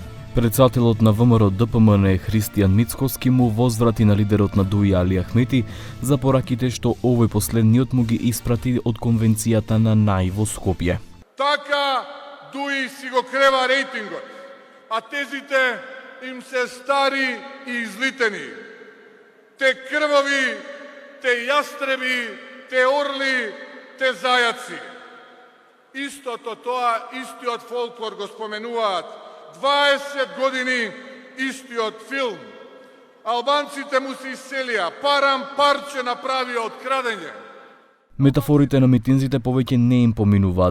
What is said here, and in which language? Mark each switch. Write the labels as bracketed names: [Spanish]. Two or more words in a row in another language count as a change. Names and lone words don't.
[Macedonian] Председателот на ВМРО ДПМН Христијан Мицкоски му возврати на лидерот на ДУИ Али Ахмети за пораките што овој последниот му ги испрати од конвенцијата на НАИ во Скопје. Така ДУИ си го крева рейтингот, а тезите им се стари и излитени. Те крвови, те јастреби, те орли, те зајаци. Истото тоа, истиот фолклор го споменуваат. 20 години истиот филм. Албанците му се иселија, парам парче направија од крадење. Метафорите на митинзите повеќе не им поминуваат.